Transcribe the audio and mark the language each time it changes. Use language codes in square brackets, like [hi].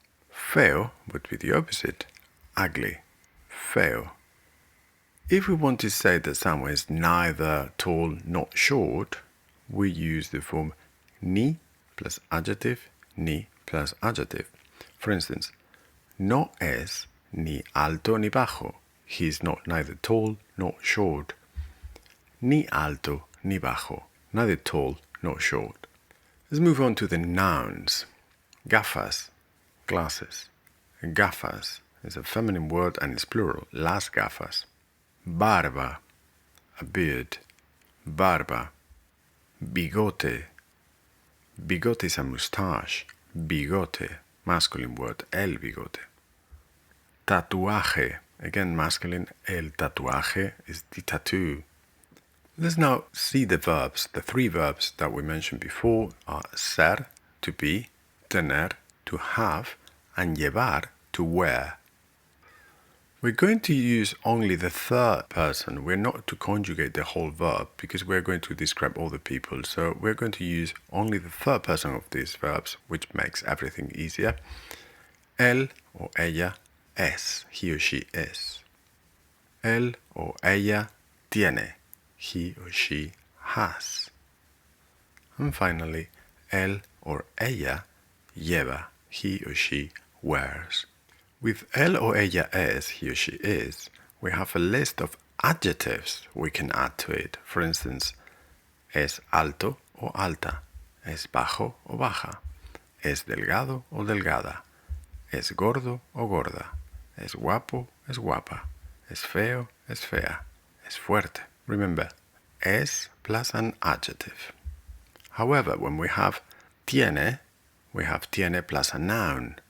[en] Feo would be the opposite, ugly, feo. If we want to say that someone is neither tall nor short, we use the form ni plus adjective, ni plus adjective. For instance, [es] no es ni alto ni bajo. [en] He is not neither tall nor short. [es] Ni alto ni bajo. [en] Neither tall nor short. Let's move on to the nouns. Gafas, glasses. Gafas is a feminine word and it's plural. [es] Las gafas. Barba, [en] a beard. [es] Barba. Bigote. [en] Bigote is a moustache. Bigote, masculine word, el bigote. Tatuaje, Again, masculine. El tatuaje is the tattoo. Let's now see the verbs. The three verbs that we mentioned before are ser, to be, tener, to have, and llevar, to wear. We're going to use only the third person. We're not to conjugate the whole verb because we're going to describe all the people. So we're going to use only the third person of these verbs, which makes everything easier. Él or ella es, he or she is. Él or ella tiene, he or she has. And finally, él or ella lleva, he or she wears. With él or ella es, he or she is, we have a list of adjectives we can add to it. For instance, [es] es alto o alta, es bajo o baja, es delgado o delgada, es gordo o gorda, es guapo, es guapa, es feo, es fea, es fuerte. [en] Remember, es plus an adjective. However, when we have tiene plus a noun.